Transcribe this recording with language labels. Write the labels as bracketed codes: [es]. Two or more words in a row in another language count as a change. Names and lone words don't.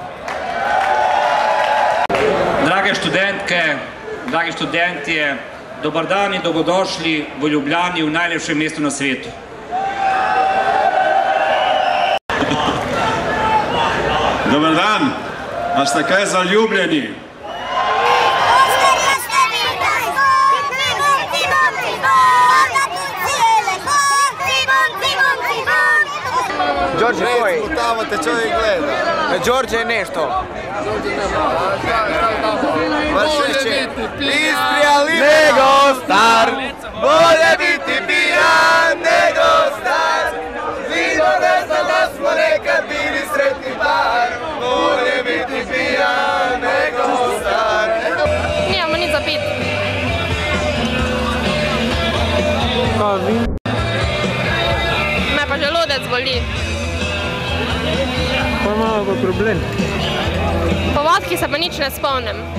[sl] Drage študentke, dragi študentje, dober dan in dobrodošli v Ljubljani, v najlepšem mestu na svetu. [hr] Dobar dan, [sl] a ste kaj zaljubljeni? [hr] Đorđe koji? Tamo te čovjek gleda. Đorđe je nešto. Istrija liba nego star, bolje biti pijan nego star. Vino ne zna da smo nekad bili sretni par, bolje biti pijan nego star. [sl] Nijemo nič za pit. Me pa želodec boli. Pa imamo pa problem. Po vodki se pa nič ne spomnim.